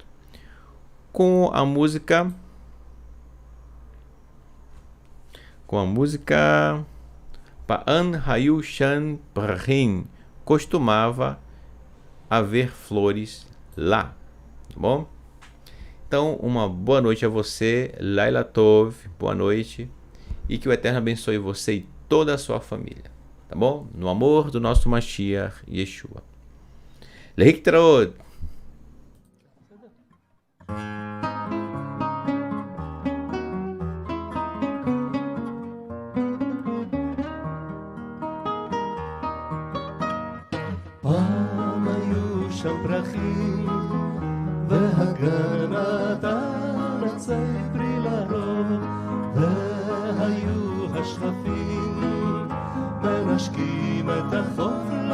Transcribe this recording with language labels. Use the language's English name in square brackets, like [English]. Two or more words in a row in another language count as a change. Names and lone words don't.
[Portuguese] Com a música Pa'an Hayu Shan Prahim, costumava haver flores lá, tá bom? Então, uma boa noite a você, [Hebrew] לילה טוב, [Portuguese] boa noite, e que o Eterno abençoe você e toda a sua família, tá bom? No amor do nosso Mashiach Yeshua. Lehiktraot! [Hebrew] פעם היו שם פרחים והגן נתן עצי פרי לרוב והיו השכפים מנשקים את החוף